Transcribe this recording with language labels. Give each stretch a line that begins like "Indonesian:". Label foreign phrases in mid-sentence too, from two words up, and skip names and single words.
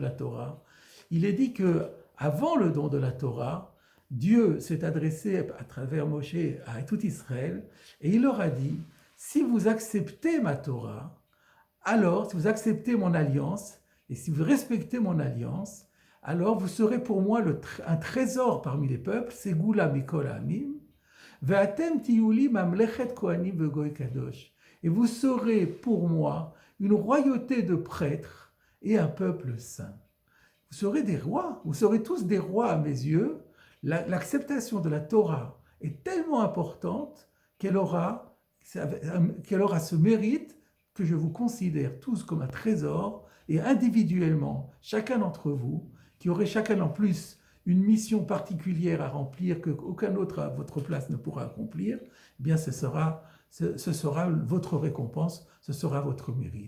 French: la Torah, il est dit que avant le don de la Torah, Dieu s'est adressé à travers Moshe à tout Israël et il leur a dit « Si vous acceptez ma Torah, alors si vous acceptez mon alliance et si vous respectez mon alliance, alors vous serez pour moi un trésor parmi les peuples,
Hebrew: סגולה מכל העמים ואתם תהיו לי ממלכת כהנים וגוי קדוש.
French: Et vous serez pour moi une royauté de prêtres et un peuple saint. Vous serez des rois, vous serez tous des rois à mes yeux. L'acceptation de la Torah est tellement importante qu'elle aura ce mérite que je vous considère tous comme un trésor et individuellement, chacun d'entre vous, qui aurait chacun en plus une mission particulière à remplir qu'aucun autre à votre place ne pourra accomplir, eh bien ce sera votre récompense, ce sera votre mérite.